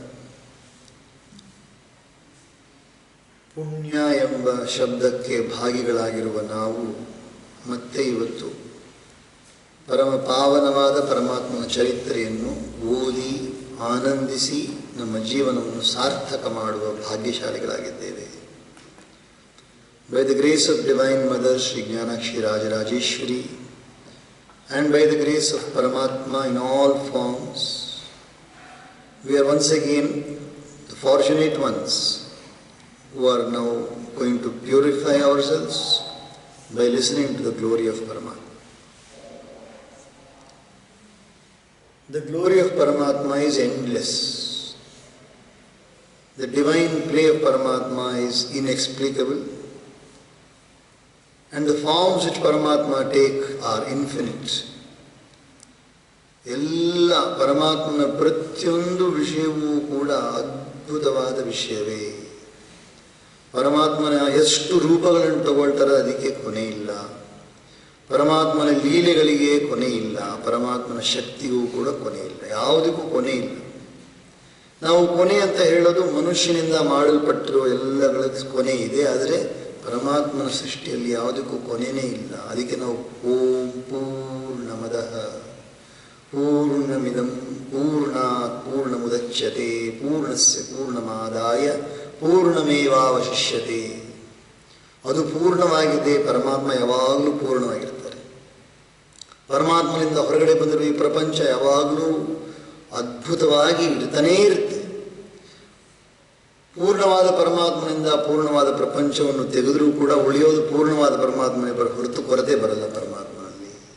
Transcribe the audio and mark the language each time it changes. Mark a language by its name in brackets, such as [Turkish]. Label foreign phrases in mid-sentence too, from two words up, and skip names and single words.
[Kannada] ಪುಣ್ಯ ಎಂಬ ಶಬ್ದಕ್ಕೆ ಭಾಗಿಗಳಾಗಿರುವ ನಾವು ಮತ್ತೆ ಇವತ್ತು ಪರಮ ಪಾವನವಾದ ಪರಮಾತ್ಮನ ಚರಿತ್ರೆಯನ್ನು ಓದಿ ಆನಂದಿಸಿ ನಮ್ಮ ಜೀವನವನ್ನು ಸಾರ್ಥಕ ಮಾಡುವ ಭಾಗ್ಯಶಾಲಿಗಳಾಗಿದ್ದೇವೆ. [English] By the grace of Divine Mother Sri Jnanakshi Rajarajeshwari and by the grace of Paramatma in all forms, we are once again the fortunate ones who are now going to purify ourselves by listening to the glory of Paramatma. The glory of Paramatma is endless. The divine play of Paramatma is inexplicable. And the forms which Paramatma take are infinite. [Kannada] ಎಲ್ಲ ಪರಮಾತ್ಮನ ಪ್ರತಿಯೊಂದು ವಿಷಯವೂ ಕೂಡ ಅದ್ಭುತವಾದ ವಿಷಯವೇ. ಪರಮಾತ್ಮನ ಎಷ್ಟು ರೂಪಗಳನ್ನು ತಗೊಳ್ತಾರೆ ಅದಕ್ಕೆ ಕೊನೆ ಇಲ್ಲ. ಪರಮಾತ್ಮನ ಲೀಲೆಗಳಿಗೆ ಕೊನೆ ಇಲ್ಲ. ಪರಮಾತ್ಮನ ಶಕ್ತಿಗೂ ಕೂಡ ಕೊನೆ ಇಲ್ಲ. ಯಾವುದಕ್ಕೂ ಕೊನೆ ಇಲ್ಲ. ನಾವು ಕೊನೆ ಅಂತ ಹೇಳೋದು ಮನುಷ್ಯನಿಂದ ಮಾಡಲ್ಪಟ್ಟಿರುವ ಎಲ್ಲಗಳ ಕೊನೆ ಇದೆ. ಆದರೆ ಪರಮಾತ್ಮನ ಸೃಷ್ಟಿಯಲ್ಲಿ ಯಾವುದಕ್ಕೂ ಕೊನೆಯೇ ಇಲ್ಲ. [Sanskrit] ಅದಕ್ಕೆ ನಾವು ಓಂ ಪೂರ್ಣಮದಃ ಪೂರ್ಣಮಿದಂ ಪೂರ್ಣಾತ್ ಪೂರ್ಣಮುದಚ್ಯತೆ ಪೂರ್ಣಸ್ಯ ಪೂರ್ಣಮಾದಾಯ ಪೂರ್ಣಮೇವಾವಶಿಷ್ಯತೆ. [Kannada] ಅದು ಪೂರ್ಣವಾಗಿದೆ. ಪರಮಾತ್ಮ ಯಾವಾಗಲೂ ಪೂರ್ಣವಾಗಿರ್ತಾರೆ. ಪರಮಾತ್ಮನಿಂದ ಹೊರಗಡೆ ಬಂದಿರುವ ಈ ಪ್ರಪಂಚ ಯಾವಾಗಲೂ ಅದ್ಭುತವಾಗಿ ಇರ್ತಾನೇ ಇರುತ್ತೆ. ಪೂರ್ಣವಾದ ಪರಮಾತ್ಮನಿಂದ ಪೂರ್ಣವಾದ ಪ್ರಪಂಚವನ್ನು ತೆಗೆದರೂ ಕೂಡ ಉಳಿಯೋದು ಪೂರ್ಣವಾದ ಪರಮಾತ್ಮನೇ ಹೊರತು ಕೊರತೆ ಬರಲ್ಲ ಪರಮಾತ್ಮನಲ್ಲಿ.